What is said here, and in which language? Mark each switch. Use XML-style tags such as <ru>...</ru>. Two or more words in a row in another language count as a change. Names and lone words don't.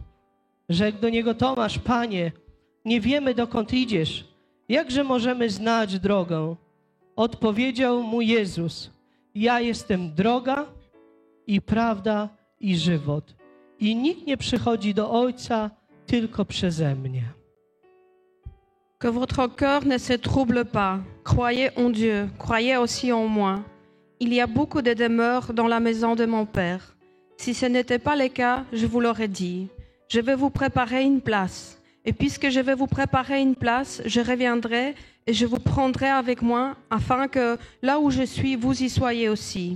<pl>Rzekł do niego Tomasz, Panie, nie wiemy dokąd idziesz. Jakże możemy znać drogę? Odpowiedział mu Jezus, ja jestem droga i prawda i żywot. I nikt nie przychodzi do Ojca tylko przeze mnie.</pl> <fr>que votre cœur ne se trouble pas. Croyez en Dieu, croyez aussi en moi. Il y a beaucoup de demeures dans la maison de mon Père. Si ce n'était pas le cas, je vous l'aurais dit. Je vais vous préparer une place. Et puisque je vais vous préparer une place, je reviendrai et je vous prendrai avec moi, afin que là où je suis, vous y soyez aussi.</fr>